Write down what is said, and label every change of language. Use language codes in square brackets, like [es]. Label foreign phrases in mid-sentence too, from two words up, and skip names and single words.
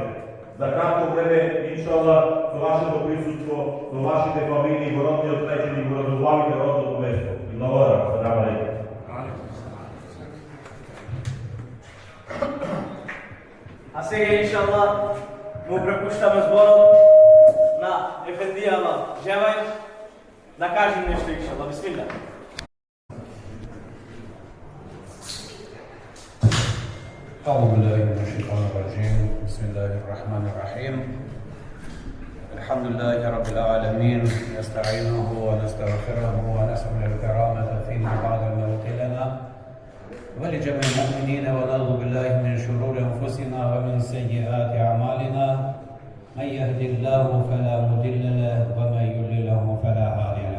[mk] За кратко време, иншаллах, со вашето присуство, со вашите фамилии, во родниот крај ќе ни го разубавите родното место. И благодарам, [ar] السلام عليكم. [mk] А сега, иншаллах, му препуштаме зборот на Ефендијава Джевај да кажем нешто, иншаллах. Бисмилlah. [ar] أعوذ بالله من الشيطان الرجيم بسم الله الرحمن الرحيم الحمد لله رب العالمين نستعينه ونستغفره ونسأل الكرامة فيما بعد الموت لنا ولجميع المؤمنين ونعوذ بالله من شرور أنفسنا ومن سيئات أعمالنا من يهد الله فلا مضل له ومن يضلل فلا هادي له.